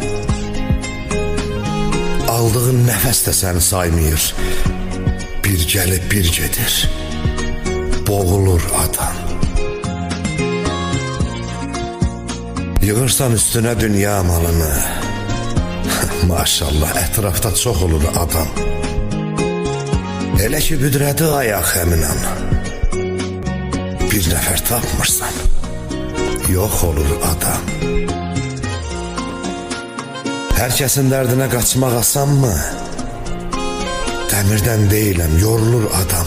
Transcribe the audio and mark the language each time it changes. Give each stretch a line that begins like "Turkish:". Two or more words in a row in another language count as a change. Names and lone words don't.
Turkish: Aldığın nefes de seni saymıyor.
Azerbaijani: Bir gelip bir gedir. Boğulur adam. Yığırsan üstüne dünya malını.
Turkish: Maşallah etrafta çok olur adam.
Azerbaijani: Elə ki büdrədi ayaq həminən. Bir nəfər tapmırsan, yox olur adam. Hər kəsin dərdinə qaçmaq asanmı? Dəmirdən deyiləm, yorulur adam.